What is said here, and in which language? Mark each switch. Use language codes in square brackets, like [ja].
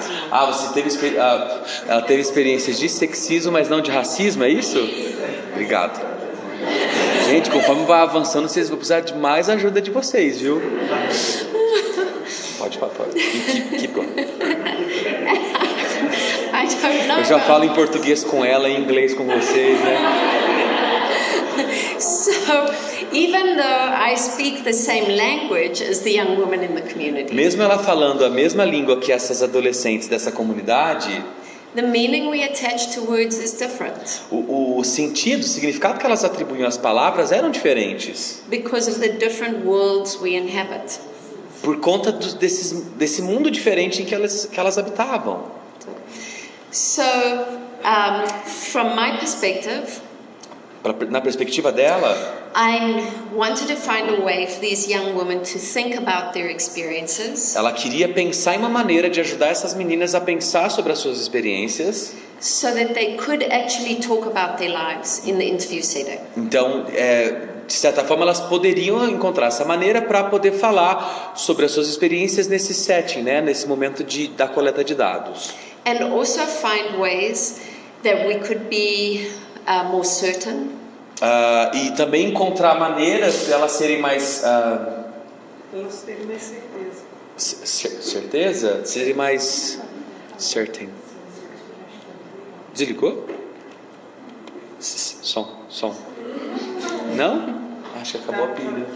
[pt] Ela teve experiências de sexismo, mas não de racismo, é isso? Obrigado. Gente, conforme vai avançando, vocês vão precisar de mais ajuda de vocês, viu? Pode. [en] Keep going. I don't know. [pt] Eu já falo em português com ela e em inglês com vocês, né? [en] So, even though I speak the same language as the young women in the community, [pt] mesmo ela falando a mesma língua que essas adolescentes dessa comunidade, [en] the meaning we attach to words is different. [pt] O sentido, o significado que elas atribuíam às palavras eram diferentes. [en] Because of the different worlds we inhabit. [pt] Por conta desse mundo diferente em que elas habitavam. [en] So, from my perspective, [pt] na perspectiva dela, [en] I wanted to find a way for these young women to think about their experiences. [pt] Ela queria pensar em uma maneira de ajudar essas meninas a pensar sobre as suas experiências. [en] So that they could actually talk about their lives in the interview setting. [pt] Então, de certa forma, elas poderiam encontrar essa maneira para poder falar sobre as suas experiências nesse setting, né, nesse momento da coleta de dados. [en] And also find ways that we could be more certain. [pt] E também encontrar maneiras de elas serem mais... Elas terem mais certeza. Certeza? Serem mais... certain. Desligou? Som. Não? Acho que acabou a pilha.